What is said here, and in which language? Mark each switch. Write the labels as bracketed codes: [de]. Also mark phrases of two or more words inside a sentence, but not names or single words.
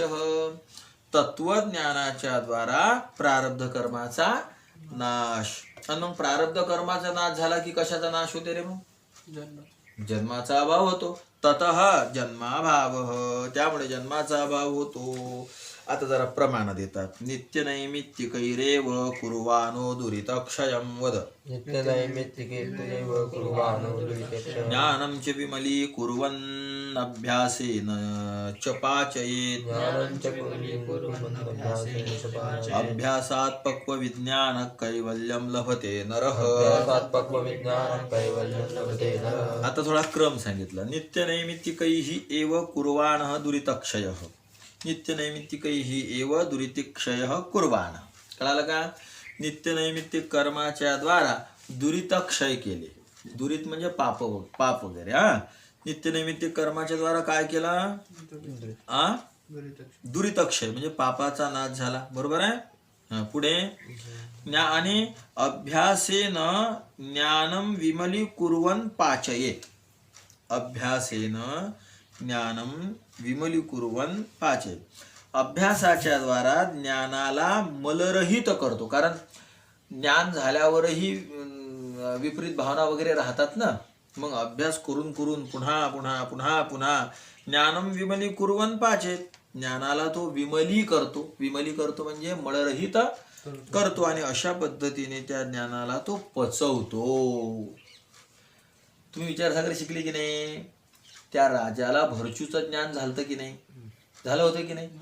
[mr] तत्वज्ञानाच्या द्वारा प्रारब्ध कर्माचा नाश. आणि मग प्रारब्ध कर्माचा नाश झाला की कशाचा नाश होते रे? मग जन्माचा अभाव होतो. [sa] ततः जन्माभाव. [mr] त्यामुळे जन्माचा अभाव होतो. आता जरा प्रमाण देतात. [sa] नित्य नैमित्तिकैरेव कुर्वाणो दुरितक्षयं वद. नित्यनैमित्तिकैरेव कुर्वाणो दुरितक्षयं. ज्ञानं च विमली कुर्वन् अभ्यासेन च पाचयेत्. ज्ञानं च कुर्वन् अभ्यासेन च पाचयेत्. अभ्यासात् पक्वविज्ञान कैवल्यं लभते नरः. अभ्यासात् पक्वविज्ञानं कैवल्यं लभते नरः. [mr] आता थोडा क्रम सांगितला. [sa] नित्य नैमित्तिकैः एव कुर्वाणः दुरितक्षयः. नित्य नैमित्तिकैः एव दुरितक्षयः कुर्वाण. [mr] कळालं का? नित्य नैमित्तिक कर्माच्या द्वारा दुरितक्षय केले. दुरित म्हणजे पाप वगैरे. नित्य नैमित्तिक कर्माच्या द्वारा काय केला? दुरितक्षय म्हणजे पापाचा नाश झाला. बरोबर आहे. पुढे आणि [sa] अभ्यासेन ज्ञानं विमली कुर्वन् पाचयेत्. अभ्यासेन ज्ञानं विमली कुर्वन् पाचयेत्. [mr] अभ्यासाच्या द्वारा ज्ञानाला मलरहित करतो. कारण ज्ञान झाल्यावरही विपरीत भावना वगैरे राहतात ना. मग अभ्यास करून करून पुन्हा पुन्हा पुन्हा पुन्हा [sa] ज्ञानं विमली कुर्वन् पाचयेत्. [mr] ज्ञानाला तो विमली करतो. विमली करतो म्हणजे मलरहित करतो. आणि अशा पद्धतीने त्या ज्ञानाला तो पचवतो. तुम्ही विचारसागर शिकले की नाही? त्या राजाला भरचूचं ज्ञान झालं की नाही? झालं होतं की नाही?